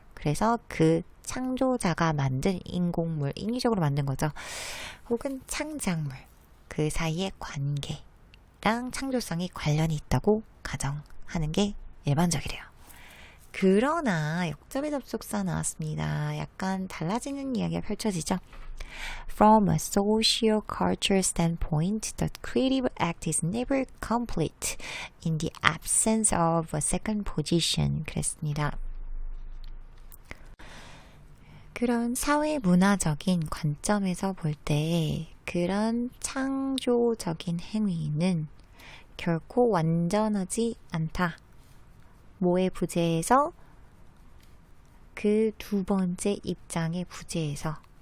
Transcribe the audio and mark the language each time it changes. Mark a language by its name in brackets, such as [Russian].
[Korean] 그래서 그 창조자가 만든 인공물, 인위적으로 만든 거죠. 혹은 창작물. 그 사이의 관계랑 창조성이 관련이 있다고 가정하는 게 일반적이래요. 그러나 역접의 접속사 나왔습니다. 약간 달라지는 이야기가 펼쳐지죠. [English] From a socio-cultural standpoint, the creative act is never complete in the absence of a second position. [Korean] 그랬습니다. 그런 사회 문화적인 관점에서 볼 때 그런 창조적인 행위는 결코 완전하지 않다. 뭐의 부재에서? 그 두 번째 입장의 부재에서.